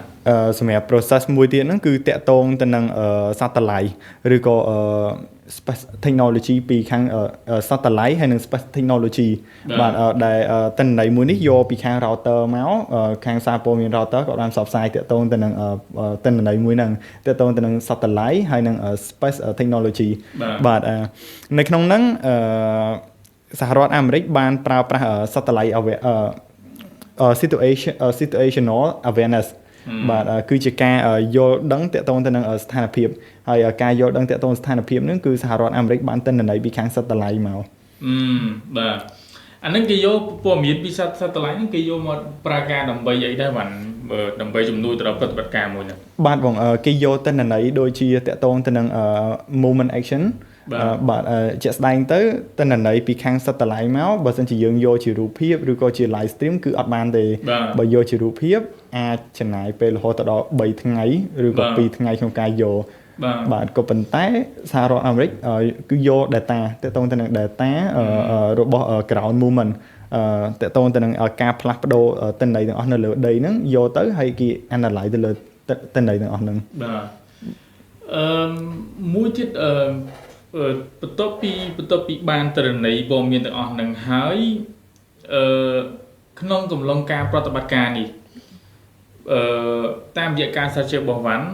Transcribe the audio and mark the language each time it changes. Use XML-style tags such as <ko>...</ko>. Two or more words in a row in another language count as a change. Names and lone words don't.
<km>សម្រាប់ process មួយទៀតហ្នឹងគឺតាក់ទងទៅនឹង satellite ឬក៏</km> <en>space technology</en> <km>ពីខាង satellite ហើយនិង</km> <en>space technology</en> <km>បាទដែលទិន្នន័យមួយនេះយកពីខាង router មកខាងសារព័ត៌មាន router ក៏បានផ្សព្វផ្សាយតាក់ទងទៅនឹងទិន្នន័យមួយហ្នឹងតាក់ទងទៅនឹង satellite ហើយនិង</km> <en>space technology</en> <km>បាទនៅក្នុងហ្នឹងសហរដ្ឋអាមេរិកបានប្រើប្រាស់ satellite</km> <en>situational awareness</en> <km>បាទគឺជាការយល់ដឹងតាក់ទងទៅនឹងស្ថានភាពហើយការយល់ដឹងតាក់ទងស្ថានភាពហ្នឹងគឺសហរដ្ឋអាមេរិកបានទិន្នន័យពីខាង satellite មក បាទអាហ្នឹងគេយកព័ត៌មានពី satellite ហ្នឹងគេយកមកប្រើការដើម្បីអីដែរបានដើម្បីជំនួយទៅដល់ប្រតិបត្តិការមួយហ្នឹង បាទបងគេយកទិន្នន័យដូចជាតាក់ទងទៅនឹង</km> <en>movement action</en> <km>បាទជាក់ស្ដែងទៅទិន្នន័យពី ខាង satellite មកបើសិនជាយើងយកជារូបភាពឬក៏ជា</km> <en>live stream</en> <km>គឺអត់បានទេបើយកជារូបភាពអាចចំណាយពេលរហូតដល់3ថ្ងៃឬក៏2ថ្ងៃក្នុងការយកបាទក៏ប៉ុន្តែសហរដ្ឋអាមេរិកគឺយក data តាក់ទងទៅនឹង data របស់</km> <en>ground movement</en> <km>តាក់ទងទៅនឹងការផ្លាស់ប្ដូរទិន្នន័យទាំងអស់នៅលើដីហ្នឹងយកទៅហើយគេ analyze ទៅលើទិន្នន័យទាំងអស់ហ្នឹង បាទមួយទៀតបន្ទាប់ពីបានទិន្នន័យព័ត៌មានទាំងអស់ហ្នឹងហើយក្នុងកំឡុងការប្រតិបត្តិការនេះតាមរយៈការសិក្សារបស់វ៉ាន់</km>